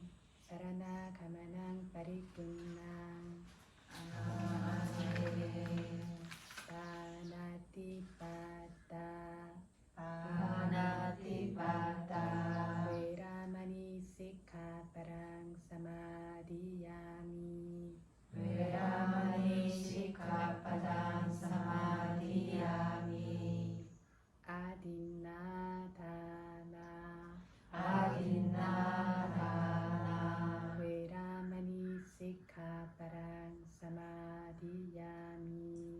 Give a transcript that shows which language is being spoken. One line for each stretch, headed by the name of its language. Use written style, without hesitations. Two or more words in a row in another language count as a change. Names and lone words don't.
Pali: 사라나 가마낭 빠리꾼낭 아멘 바나티빠따 바나티 시카파랑 사마디야미 Veramani Sikkhapadang Samadhiyami. 아딘나다나 Adinadana. 외라마니 시카파랑 사마디야미